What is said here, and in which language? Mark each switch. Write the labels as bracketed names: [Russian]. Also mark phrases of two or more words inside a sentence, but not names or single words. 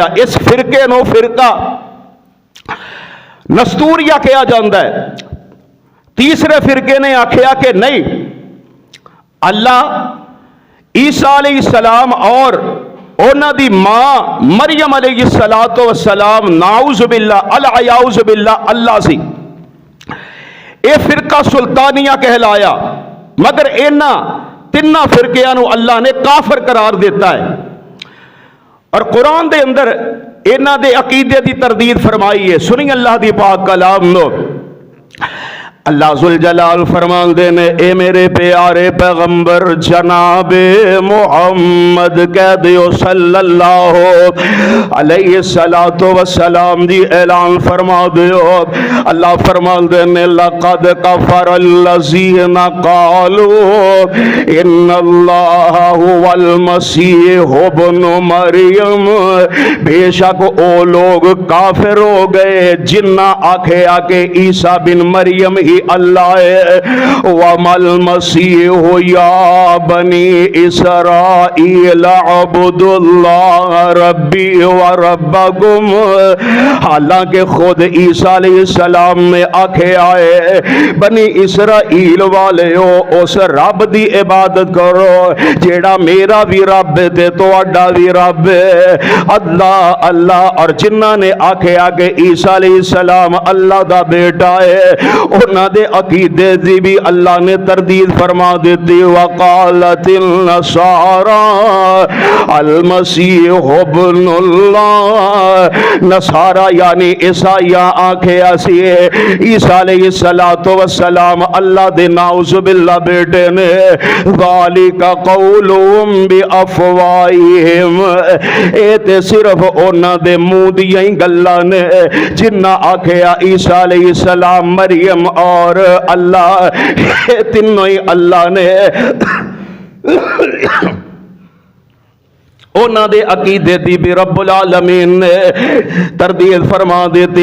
[Punjabi] اس فرقے نوں فرقہ نسطوریہ کہا جاتا ہے. تیسرے فرقے نے آکھیا کہ نہیں، اللہ عیسیٰ علیہ السلام اور اوہناں دی ماں مریم [Arabic] عليها الصلاة والسلام نعوذ بالله العياذ بالله [Punjabi] اللہ سی. یہ فرقہ سلطانیہ کہلایا، مگر انہاں تناں فرقیاں نوں اللہ نے کافر قرار دیتا ہے. اور قرآن دے اندر انہاں دے عقیدے دی تردید فرمائی ہے. سنی اللہ دی پاک کلام نوں۔ اللہ ذو الجلال فرماتے نے اے میرے پیارے پیغمبر جنابِ محمد کہہ دیو [Arabic] صلى الله عليه صلاة وسلام [Punjabi] دی اعلان فرما دیو. اللہ فرماتے نے [Arabic] لقد كفر الذين قالوا إن الله هو المسيح ابن مريم, [Punjabi] بیشک او لوک کافر ہو گئے جنہاں آکھے آکے عیسیٰ بن مریم یہی اللہ ہے۔ [Arabic] وَمَا الْمَسِيحُ يَا بَنِي إِسْرَائِيلَ اعْبُدُوا اللَّهَ رَبِّي وَرَبَّكُمْ، [Punjabi] حالانکہ خود عیسیٰ علیہ السلام نے آکھے آئے بنی اسرائیل والیو اس رب دی عبادت کرو جیڑا میرا بھی رب تے تواڈا بھی رب ہے، اللہ اللہ۔ اور جنہاں نے آکھے آگے عیسیٰ علیہ السلام اللہ دا بیٹا ہے، انہاں دے عقیدے دی بھی اللہ نے تردید فرما دیتی۔ [Arabic] وقالت النصارى المسیح ابن اللہ، [Punjabi] نصارہ یعنی عیسائیاں آنکھیں ایسی ہے عیسیٰ علیہ السلام اللہ دے نعوذ باللہ بیٹے نے۔ [Arabic] ذالک قولہم بافواہہم، [Punjabi] اے تے صرف انہاں دے منہ دیاں ہی گلاں نے جنہ آکھیا عیسیٰ علیہ السلام مریم اور اللہ تینوں ہی اللہ نے انہاں دے عقیدے دی بھی [Arabic] رب العالمین [Punjabi] نے تردید فرما دیتی۔